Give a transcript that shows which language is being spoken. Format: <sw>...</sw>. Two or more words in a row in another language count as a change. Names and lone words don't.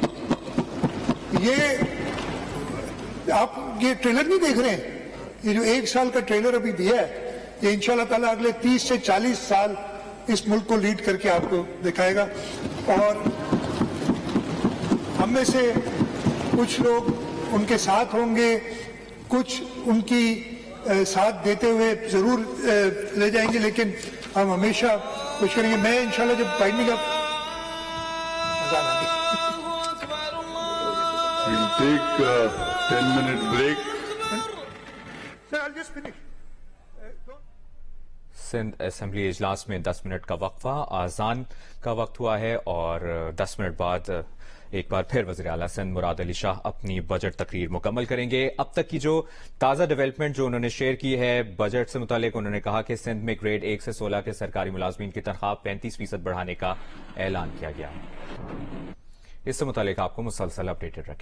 <ur>یہ آپ یہ ٹریلر نہیں دیکھ رہے ہیں، یہ جو 1 سال کا ٹریلر ابھی دیا ہے، یہ</ur> <ar>إن شاء الله تعالى</ar> <ur>اگلے 30 سے 40 سال اس ملک کو لیڈ کرکے آپ کو دکھائے گا. اور ہم میں سے کچھ لوگ ان کے ساتھ ہوں گے، کچھ ان کی ساتھ دیتے ہوئے ضرور لے جائیں گے، لیکن ہم ہمیشہ کچھ کریں گے. میں ان شاء اللہ جب</ur> <en>binding up We'll take a 10-minute break. Sir, I'll just finish.</en> <ur>سندھ اسمبلی اجلاس میں 10 منٹ کا وقفہ، اذان کا وقت ہوا ہے، اور 10 منٹ بعد ایک بار پھر وزیر اعلیٰ سندھ مراد علی شاہ اپنی بجٹ تقریر مکمل کریں گے. اب تک کی جو تازہ ڈویلپمنٹ جو انہوں نے شیئر کی ہے بجٹ سے متعلق، انہوں نے کہا کہ سندھ میں گریڈ 1 سے 16 کے سرکاری ملازمین کی تنخواہ 35% بڑھانے کا اعلان کیا گیا ہے. اس سے متعلق آپ کو مسلسل اپڈیٹڈ رکھیں گے.</ur>